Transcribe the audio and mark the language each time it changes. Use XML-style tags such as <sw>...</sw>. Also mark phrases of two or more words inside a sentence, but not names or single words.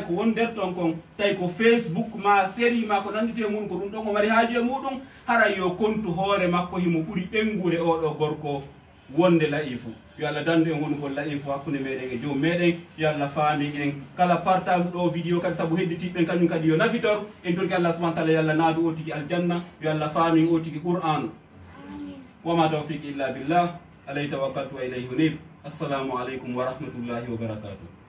<ff>ko won nder ton kon tawi ko facebook ma série ma ko nandite muɗum ko ɗum ɗon o mari haaju e muɗum haray yo kontu hoore makko himo ɓuuri ɓengure oɗo gorko wonde layifu yo Allah dandu en wonugol layifu hakkude meɗen e joom meɗen yo Allah faami en kala partage ɗo vidéo kadi saabu hedditiɓɓen kañum kadi yo nafitor en torki Allah</ff> <ar>سبحانه وتعالى</ar> <ff>yo Allah naadu o tigi aljanna yo Allah faami o tigi qur'an</ff> <ar>وما توفيقي إلا بالله عليه توكلت وإليه أنيب السلام عليكم ورحمة الله وبركاته</ar>